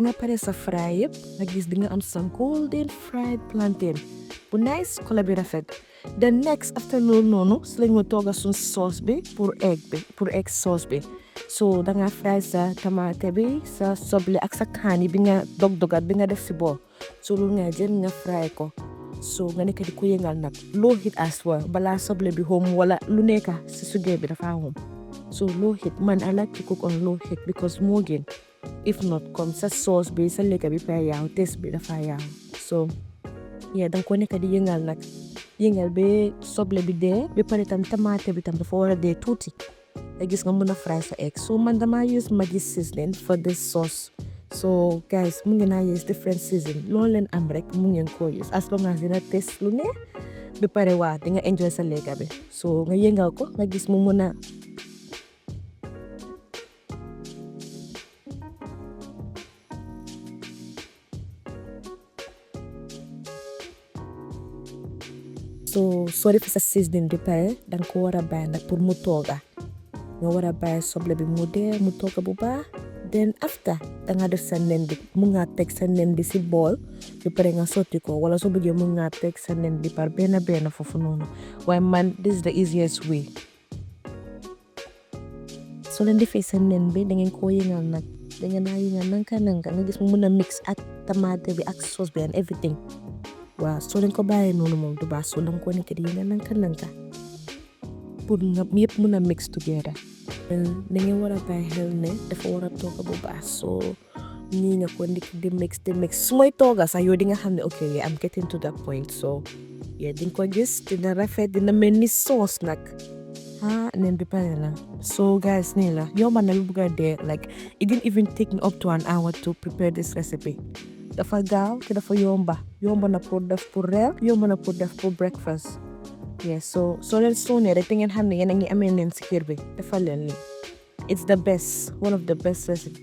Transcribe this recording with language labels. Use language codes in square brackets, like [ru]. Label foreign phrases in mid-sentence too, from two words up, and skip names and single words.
[wo] nga pare sa fry yëpp nga gis di nga am sa [en] golden fried plantain [wo] bu nice couleur bi rafet [en] the next after [wo] loolu noonu si lañ ma tooga suñ sauce bi pour [en] egg sauce [wo] bi so danga fry sa tomate bi sa soble ak sa kaani bi nga dogat bi nga def si bool so loolu nga jël nga fry ko so nga nekk di ko yëngal nag [en] low heat as well [wo] balaa soble bi xom wala lu nekk si sugee bi dafa xom so [en] low heat [wo] man [en] I like to cook on low heat because [wo] moo gën [en] if not [wo] comme sa sauce bi sa lekka bi fay yaaw taste bi dafa yaaw [en] so yeah [wo] danga ko nekk di yëngal ba soble bi dee ba pare tam tomate bi tam dafa war a dee tuuti nga gis nga mën a fry sa egg so man dama [en] use Maggi seasoning for this sauce so guys [wo] mu ngeen a [en] use different season [wo] loolu leen am rek mu ngeen ko [en] use as long as [wo] dina taste lu neex ba pare waa di nga enjoy sa lekka bi so nga yëngal ko nga gis mu mën a soo defee sa seasoning bi pare danga ko war a bàyyi nag pour mu tooga nga war a bàyyi soble bi mu dee mu tooga bu baax [en] then after [wo] danga def sa nen bi mu nga teg sa nen bi si bool bi pare nga sotti ko wala soo bëggee mu nga teg sa nen bi par benn foofu noonu waaye man [en] this is the easiest way [wo] soo leen defee sa nen bi dangeen koo yëngal nag dangeen naa yëngal nanka nga gis mu mën a mix ak tomate bi ak sauce bi [en] and everything [wo] waaw soo leen ko bàyyee noonu moom du baax soo leen ko nekk di yëngal nanka pour nga yëpp mën a [en] mix together [wo] da ngeen war a bàyyi xel ne dafa war a tooga bu baax soo nii nga ko ndik di mix su may tooga sax yow di nga xam ne [en] okay I'm getting to that point so yeah [wo] di nga ko gis dina rafet dina mel ni sauce nag nen bi pare na so guys nii la yomba na lu bëgg a dee [en] like it didn't even take me up to an hour to prepare this recipe [wo] dafa gaaw te dafa yomba na pour def pour reer yomba na pour def pour breakfast [en] Yeah, so [wo] leen soo rek te ngeen xam ne yéen a ngi amee nen si kër bi defal leen lii. [en] It's the best, one of the best recipe.